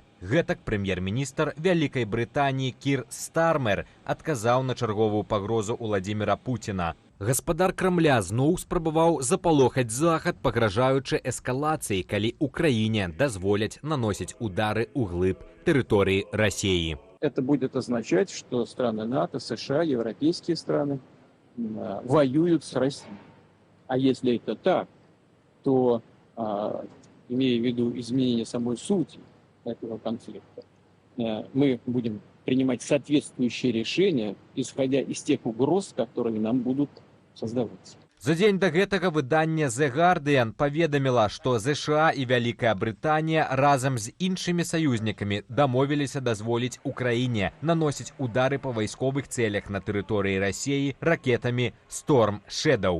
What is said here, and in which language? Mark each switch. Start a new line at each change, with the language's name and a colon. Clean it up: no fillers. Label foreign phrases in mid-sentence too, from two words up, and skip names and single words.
Belarusian: Гэтак прэм'ер-міністр Вялікай Брытаніі Кір Стармер адказаў на чарговую пагрозу Владзіміра Пуціна. Гаспадар Крамля зноў спрабаваў запалохаць Захад, пагражаючы эскалацыяй, калі Украіне дазволяць наносіць удары ўглыб тэрыторыі Расіі.
Russian: Это будет означать, что страны НАТО, США, европейские страны воюют с Россией. А если это так, то, имея в виду изменение самой сути этого конфликта, мы будем принимать соответствующие решения, исходя из тех угроз, которые нам будут создаваться.
Belarusian: За дзень да гэтага выданне The Guardian паведаміла, што США і Вялікая Брытанія разам з іншымі саюзнікамі дамовіліся дазволіць Украіне наносіць удары па вайсковых цэлях на тэрыторыі Расіі ракетамі Storm Shadow.